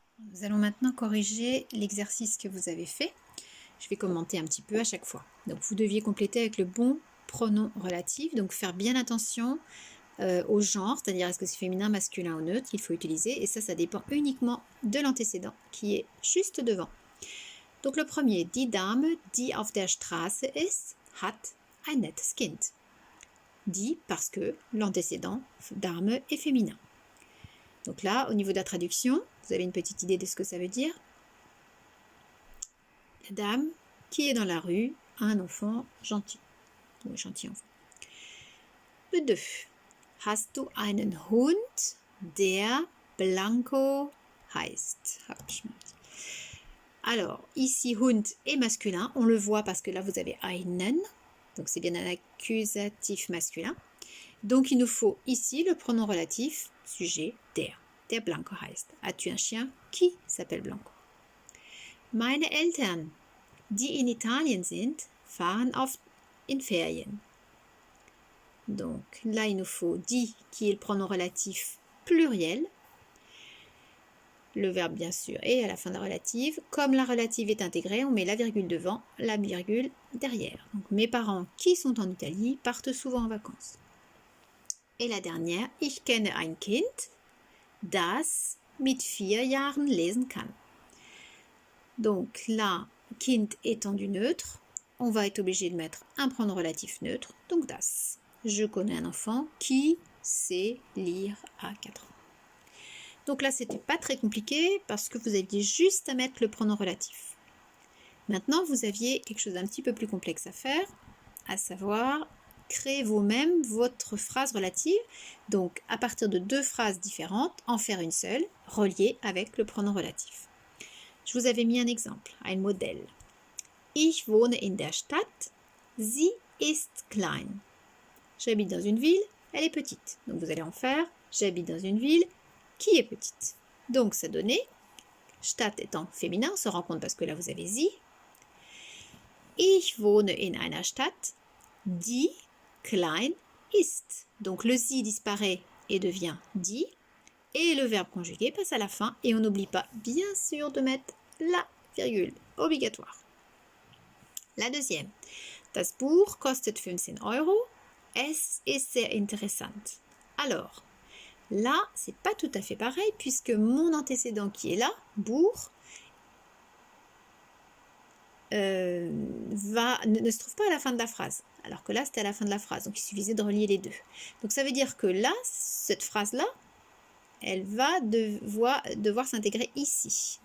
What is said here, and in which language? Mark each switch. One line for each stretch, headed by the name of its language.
French: Nous allons maintenant corriger l'exercice que vous avez fait. Je vais commenter un petit peu à chaque fois. Donc vous deviez compléter avec le bon pronom relatif, donc faire bien attention au genre, c'est-à-dire est-ce que c'est féminin, masculin ou neutre qu'il faut utiliser, et ça dépend uniquement de l'antécédent qui est juste devant. Donc le premier,
German: die Dame, die auf der Straße ist, hat ein nettes Kind.
French: Die parce que l'antécédent Dame est féminin. Donc là, au niveau de la traduction, vous avez une petite idée de ce que ça veut dire. La dame qui est dans la rue a un enfant gentil. Ou gentil enfant. Le 2.
German: Hast du einen Hund, der Blanco heißt?
French: Alors, ici, Hund est masculin. On le voit parce que là, vous avez einen. Donc, c'est bien un accusatif masculin. Donc, il nous faut ici le pronom relatif, sujet, der.
German: Der Blanco heißt.
French: As-tu un chien qui s'appelle Blanco?
German: Meine Eltern, die in Italien sind, fahren in Ferien.
French: Donc là, il nous faut die, qui est le pronom relatif pluriel. Le verbe, bien sûr, est à la fin de la relative. Comme la relative est intégrée, on met la virgule devant, la virgule derrière. Donc mes parents qui sont en Italie partent souvent en vacances. Et la dernière,
German: ich kenne ein Kind, das mit 4 Jahren lesen kann.
French: Donc là, Kind étant du neutre, on va être obligé de mettre un pronom relatif neutre, donc das. Je connais un enfant qui sait lire à 4 ans. Donc là, c'était pas très compliqué parce que vous aviez juste à mettre le pronom relatif. Maintenant, vous aviez quelque chose d'un petit peu plus complexe à faire, à savoir créer vous-même votre phrase relative. Donc, à partir de 2 phrases différentes, en faire une seule, reliée avec le pronom relatif. Je vous avais mis un exemple, un modèle.
German: Ich wohne in der Stadt, sie ist klein.
French: J'habite dans une ville, elle est petite. Donc vous allez en faire, j'habite dans une ville qui est petite. Donc ça donnait, Stadt étant féminin, on se rend compte parce que là vous avez sie.
German: Ich wohne in einer Stadt, die klein ist.
French: Donc le sie disparaît et devient die. Et le verbe conjugué passe à la fin et on n'oublie pas bien sûr de mettre la virgule obligatoire. La deuxième.
German: Das Buch kostet 15 Euro. Es ist sehr interessant.
French: Alors, là, c'est pas tout à fait pareil puisque mon antécédent qui est là, Buch, ne se trouve pas à la fin de la phrase. Alors que là, c'était à la fin de la phrase. Donc, il suffisait de relier les deux. Donc, ça veut dire que là, cette phrase-là, elle va devoir s'intégrer ici.